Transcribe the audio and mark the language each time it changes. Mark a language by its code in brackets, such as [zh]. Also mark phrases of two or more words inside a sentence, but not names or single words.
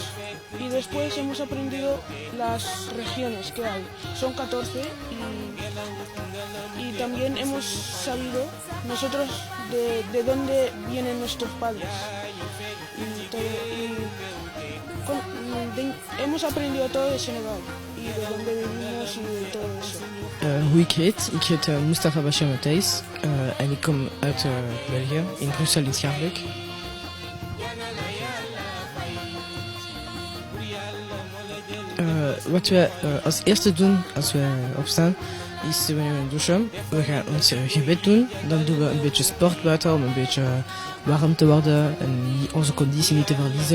[es] Y después hemos aprendido las regiones que hay, son 14, y también hemos sabido nosotros de dónde vienen nuestros padres. Hemos aprendido todo de Senegal y de dónde vivimos y de todo eso. [nl] Hoe ik heet? Ik heet Mustafa Bachir Matthijs en ik kom uit België, in Brussel in Schaerbeek. Wat wij als eerste doen als wij opstaan is we nemen douchen, we gaan ons gebed doen, dan doen we een beetje sport buiten om een beetje warm te worden en onze conditie niet te verliezen.